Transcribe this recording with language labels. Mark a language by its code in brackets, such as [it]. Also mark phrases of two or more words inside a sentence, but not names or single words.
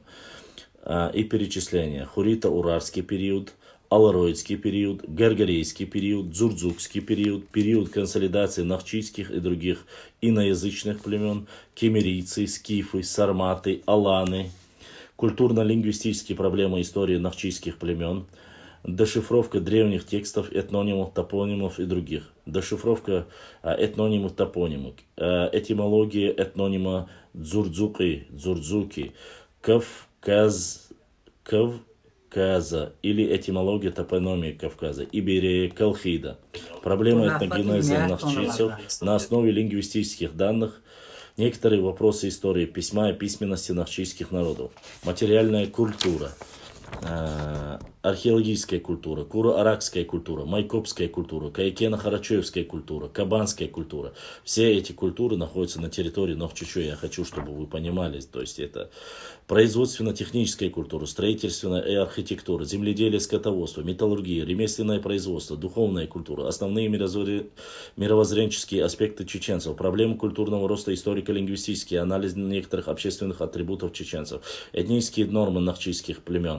[ru] И перечисление. Хурита-Урарский период, Алароидский период, Гаргарейский период, Дзурдзукский период, период консолидации нахчийских и других иноязычных племен, кемерийцы, скифы, сарматы, аланы, культурно-лингвистические проблемы истории нахчийских племен, дешифровка древних текстов, этнонимов, топонимов и других, дешифровка этнонимов, топонимов, этимология этнонима Дзурдзуки, Кавказа или этимология топонимии Кавказа, Иберия, Колхида. Проблема этногенеза нахчийцев на основе лингвистических данных, некоторые вопросы истории письма и письменности нахчийских народов, материальная культура, археологическая культура, куро-аракская культура, майкопская культура, кайкено-харачоевская культура, кабанская культура. Все эти культуры находятся на территории Нохчичу. Я хочу, чтобы вы понимали, то есть это производственно-техническая культура, строительственная и архитектура, земледелие, скотоводство, металлургия, ремесленное производство, духовная культура, основные мировоззренческие аспекты чеченцев, проблемы культурного роста, историко-лингвистический анализ некоторых общественных атрибутов чеченцев, этнические нормы нахчийских племен.